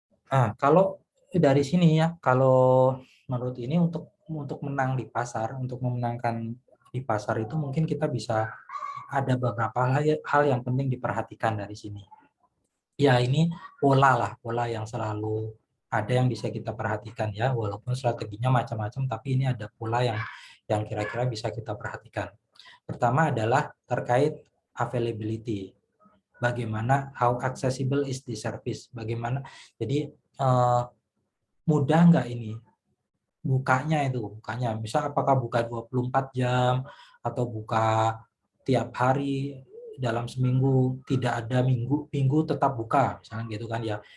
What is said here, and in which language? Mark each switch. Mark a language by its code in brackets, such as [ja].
[id] Nah, kalau dari sini ya, kalau menurut ini untuk menang di pasar, untuk memenangkan di pasar itu mungkin kita bisa ada beberapa hal yang penting diperhatikan dari sini. Ya, ini pola yang selalu ada yang bisa kita perhatikan ya, walaupun strateginya macam-macam, tapi ini ada pola yang kira-kira bisa kita perhatikan. Pertama adalah terkait availability. Bagaimana, [en] how accessible is the service? [id] Bagaimana, jadi mudah nggak ini bukanya, misal apakah buka 24 jam atau buka tiap hari dalam seminggu, tidak ada minggu tetap buka misalnya gitu kan ya.